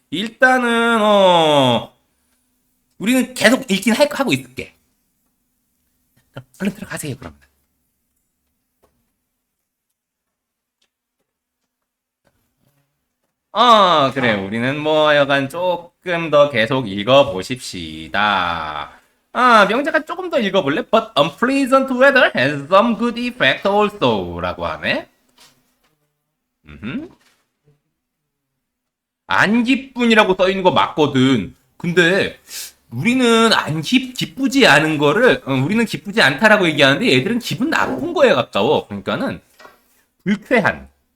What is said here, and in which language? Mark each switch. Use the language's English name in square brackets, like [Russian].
[Korean] 일단은 우리는 계속 읽긴 하고 있을게. 얼른 들어가세요 그러면. 그래. 우리는 뭐 여간 조금 더 계속 읽어보십시다. 명작가 조금 더 읽어볼래? [English] But unpleasant weather has some good effect also [Korean] 라고 하네. 안 기쁜이라고 써있는 거 맞거든. 근데 우리는 기쁘지 않은 거를 우리는 기쁘지 않다라고 얘기하는데 얘들은 기분 나쁜 거에 가까워. 그러니까는 불쾌한.